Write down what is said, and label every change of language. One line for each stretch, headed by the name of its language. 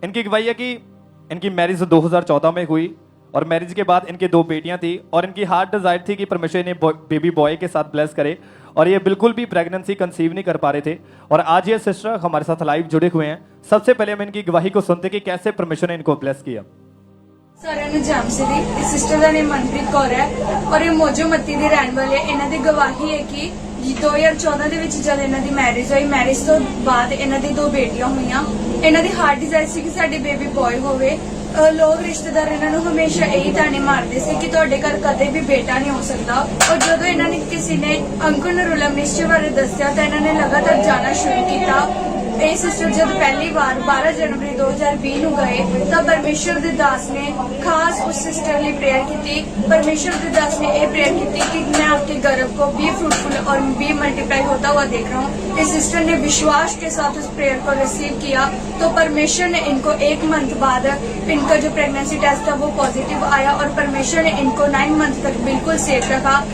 Hindi: इनकी गवाही है कि इनकी मैरिज 2014 में हुई और मैरिज के बाद इनके 2 बेटियां थी और इनकी हार्ट डिजायर थी कि परमेश्वर इन्हें बेबी बॉय के साथ ब्लेस करे और ये बिल्कुल भी प्रेगनेंसी कंसीव नहीं कर पा रहे थे। और आज ये सिस्टर हमारे साथ लाइव जुड़े हुए हैं। सबसे पहले हम इनकी गवाही को सुनते कि कैसे परमेश्वर ने इनको ब्लेस किया।
Punjabi: ਸਾਰਿਆਂ ਨੂੰ ਜੈਮਸੀ ਦੀ। ਇਸ ਸਿਸਟਰ ਦਾ ਨਾਮ ਮਨਪ੍ਰੀਤ ਕੌਰ ਹੈ ਔਰ ਇਹ ਮੋਜੋ ਮੱਤੀ ਦੇ ਰਹਿਣ ਵਾਲੇ। ਇਹਨਾਂ ਦੀ ਗਵਾਹੀ ਹੈ ਕਿ 2014 ਦੇ ਵਿੱਚ ਜਦ ਇਹਨਾਂ ਦੀ ਮੈਰਿਜ ਹੋਈ, ਮੈਰਿਜ ਤੋਂ ਬਾਅਦ ਇਹਨਾਂ ਦੀ 2 ਬੇਟੀਆਂ ਹੋਈਆਂ। ਇਹਨਾਂ ਦੀ ਹਾਰਟ ਡਿਜ਼ਾਇਰ ਸੀ ਕਿ ਸਾਡੀ ਬੇਬੀ ਬॉय ਹੋਵੇ। ਲੋਕ ਰਿਸ਼ਤੇਦਾਰ ਇਹਨਾਂ ਨੂੰ ਹਮੇਸ਼ਾ ਇਹੀ ਤਾਨੇ ਮਾਰਦੇ ਸੀ ਕਿ ਤੁਹਾਡੇ ਘਰ ਕਦੇ ਵੀ ਬੇਟਾ ਨਹੀਂ ਹੋ ਸਕਦਾ। ਔਰ ਜਦੋਂ ਇਹਨਾਂ ਨੇ ਕਿਸੇ ਨੇ ਅੰਕੁਰ ਨਰੂਲਾ ਮਿਨਿਸਟਰੀ ਬਾਰੇ ਦੱਸਿਆ ਤਾਂ ਇਹਨਾਂ ਨੇ ਲਗਾਤਾਰ ਜਾਣਾ ਸ਼ੁਰੂ ਕੀਤਾ। ਇਹ ਸਿਸਟਰ ਜਦ ਪਹਿਲੀ ਵਾਰ 12 जनवरी 2020 ਨੂੰ ਗਏ ਤਾਂ ਪਰਮੇਸ਼ਰ ਦੇ ਦਾਸ ਨੇ ਖਾਸ ਉਸ सिस्टर ਲਈ प्रेयर ਕੀਤੀ।
Hindi: परमेश्वर के दास ने ये प्रेयर की कि मैं आपके गर्भ को बी फ्रूटफुल और बी मल्टीप्लाई होता हुआ देख रहा हूँ। इस सिस्टर ने विश्वास के साथ उस प्रेयर को रिसीव किया तो परमेश्वर ने इनको 1 मंथ बाद इनका जो प्रेगनेंसी टेस्ट था वो पॉजिटिव आया और परमेश्वर ने इनको 9 मंथ तक बिल्कुल सेफ रखा।